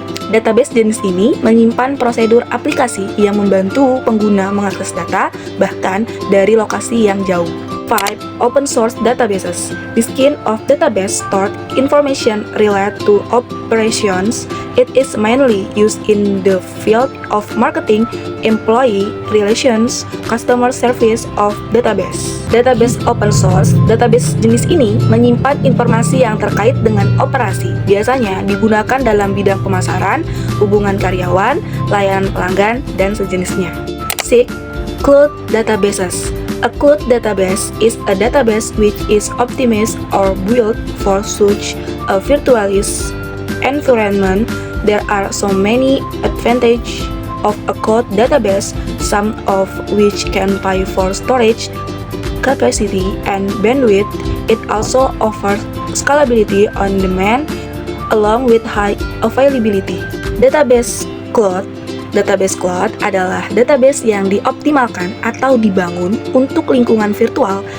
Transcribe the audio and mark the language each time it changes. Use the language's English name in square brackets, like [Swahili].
[Indonesian] Database jenis ini menyimpan prosedur aplikasi yang membantu pengguna mengakses data bahkan dari lokasi yang jauh. [English] 5. Open source databases. This kind of database stored information related to operations. It is mainly used in the field of marketing, employee relations, customer service of database. [Indonesian] Database open source. Database jenis ini menyimpan informasi yang terkait dengan operasi. Biasanya digunakan dalam bidang pemasaran, hubungan karyawan, layanan pelanggan, dan sejenisnya. 6. [English] Cloud databases. A cloud database is a database which is optimized or built for such a virtualized environment. There are so many advantages of a cloud database, some of which can pay for storage capacity and bandwidth. It also offers scalability on demand along with high availability. [Indonesian] Database cloud Database cloud adalah database yang dioptimalkan atau dibangun untuk lingkungan virtual.